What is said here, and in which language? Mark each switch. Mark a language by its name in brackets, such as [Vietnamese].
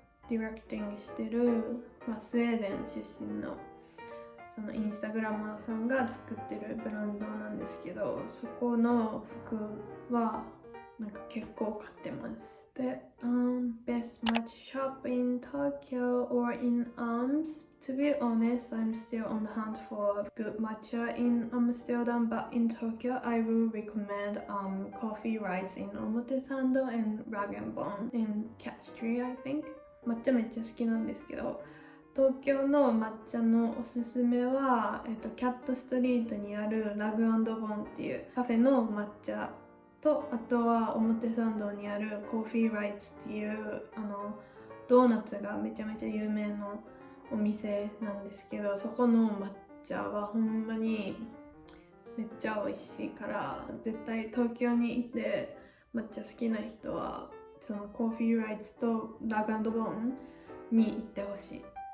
[Japanese] ディレクティングしてる、スウェーデン出身のそのインスタグラマーさんが作ってるブランドなんですけど、そこの服はなんか結構買ってます。 [English] で、best matcha shop in Tokyo or in Amsterdam. To be honest, I'm still on the hunt for good matcha in Amsterdam, but in Tokyo, I will recommend Coffee Rice in Omotesando and Rag and Bone in Cat Street, I think. [Japanese] 抹茶めっちゃ好きなんですけど、東京の抹茶のおすすめは、キャットストリートにあるラグ&ボンっていうカフェの抹茶と、あとは表参道にあるコーヒーライツっていうドーナツがめちゃめちゃ有名なお店なんですけど、そこの抹茶はほんまにめっちゃ美味しいから、絶対東京に行って抹茶好きな人はそのコーヒーライツとラグ&ボンに行ってほしい。